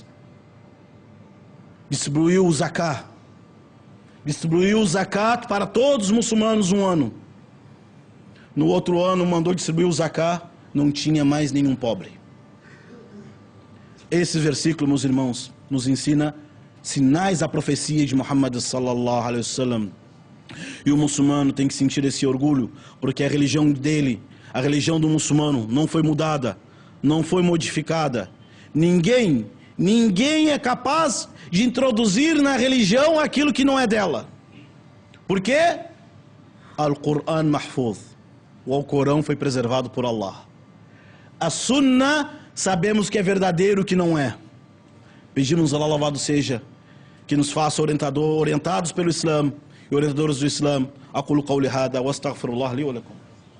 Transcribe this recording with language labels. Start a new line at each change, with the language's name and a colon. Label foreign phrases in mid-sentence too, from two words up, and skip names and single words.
Portuguese: Distribuiu o zakat para todos os muçulmanos um ano. No outro ano mandou distribuir o zaká, não tinha mais nenhum pobre. Esse versículo, meus irmãos, nos ensina sinais da profecia de Muhammad
Arabic: صلى الله عليه وسلم.
Portuguese: E o muçulmano tem que sentir esse orgulho, porque a religião dele, a religião do muçulmano, não foi mudada, não foi modificada. Ninguém é capaz de introduzir na religião aquilo que não é dela. Por quê?
Arabic: القرآن محفوظ.
Portuguese: O Alcorão foi preservado por Allah. A Sunnah, sabemos que é verdadeiro, que não é. Pedimos a Allah, louvado seja, que nos faça orientados pelo Islã e orientadores do Islã.
Arabic: أقول قولي هذا وأستغفر الله لي ولكم.